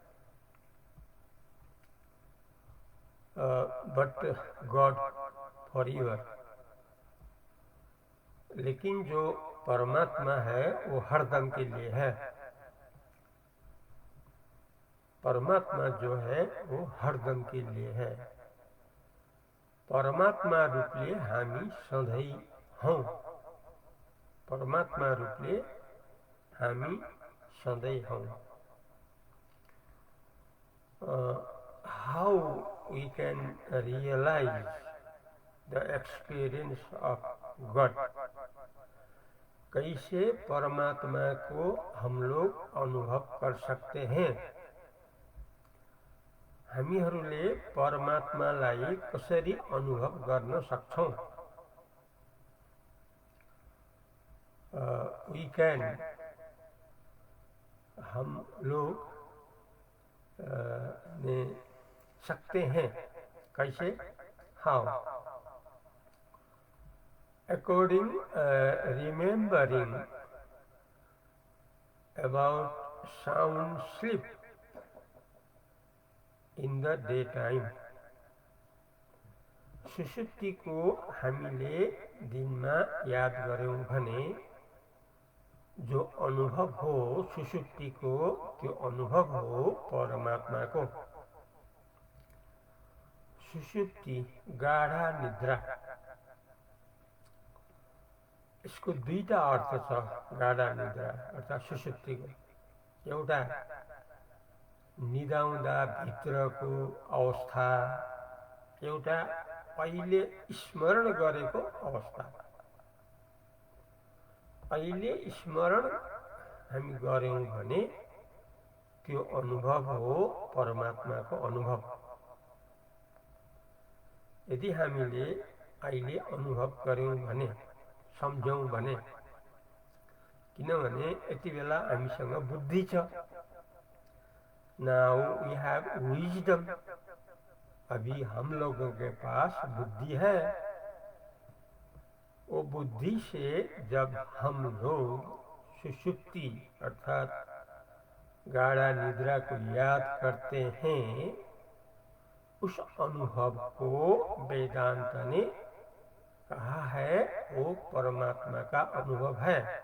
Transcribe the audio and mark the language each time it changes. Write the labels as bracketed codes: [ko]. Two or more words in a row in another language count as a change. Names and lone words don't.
[en] But God forever. [hi] लेकिन जो परमात्मा है वो हरदम के लिए है. परमात्मा जो है वो हरदम के लिए है. [ne] परमात्मा रूपले हामी सधैँ हौं. परमात्मा रूपले हामी सधैँ हौं. [en] How we can realize the experience of God? [hi] कैसे परमात्मा को हम लोग अनुभव कर सकते हैं? [ne] हामीहरूले परमात्मालाई कसरी अनुभव गर्न सक्छौं? [en] We can, [hi] हम लोग ने सकते हैं. कैसे? [en] How? According remembering about sound sleep in the daytime. [ne] सुषुप्ति को हामीले दिनमा याद गर्यौं भने जो अनुभव हो सुषुप्ति को, त्यो अनुभव हो परमात्मा को. [hi] सुषुप्ति गाढ़ा निद्रा. [ne] यसको दुईटा अर्थ छ गाढा निद्रा अर्थात् सुषुप्तिको। एउटा निदाउँदा भित्रको अवस्था, एउटा अहिले स्मरण गरेको अवस्था। अहिले स्मरण हामी गऱ्यौँ भने त्यो अनुभव हो परमात्माको अनुभव। यदि हामीले अहिले अनुभव गऱ्यौँ भने, सम्झौँ भने, किनभने यति बेला हामीसँग बुद्धि छ। [en] Now we have wisdom, [hi] अभी हम लोगों के पास बुद्धि है। वो बुद्धि से जब हम लोग सुषुप्ति अर्थात गाढ़ा निद्रा को याद करते हैं, उस अनुभव को वेदांत ने कहा है वो परमात्मा का अनुभव है।